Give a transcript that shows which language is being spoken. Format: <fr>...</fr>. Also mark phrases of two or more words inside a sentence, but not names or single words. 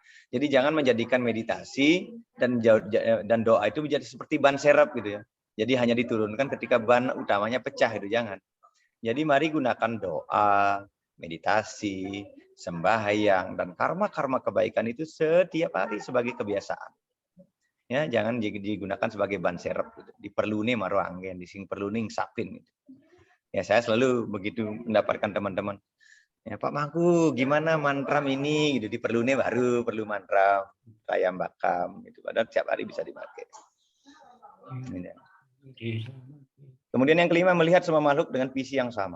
<id>Jadi jangan menjadikan meditasi dan doa itu menjadi seperti ban serep gitu ya. Jadi hanya diturunkan ketika ban utamanya pecah itu jangan. Jadi mari gunakan doa, meditasi, sembahyang, dan karma-karma kebaikan itu setiap hari sebagai kebiasaan. Ya, jangan digunakan sebagai ban serep. Gitu.</id> <ban>Diperlune maru anggen, dising perluning sapin.</ban> <id>Gitu. Ya, saya selalu begitu mendapatkan teman-teman. Ya, Pak Mangku, gimana mantram ini? Gitu, diperlune baru perlu mantram, rayam bakam. Gitu. Padahal setiap hari bisa dipakai. Kemudian yang kelima, melihat semua makhluk dengan visi yang sama.</id>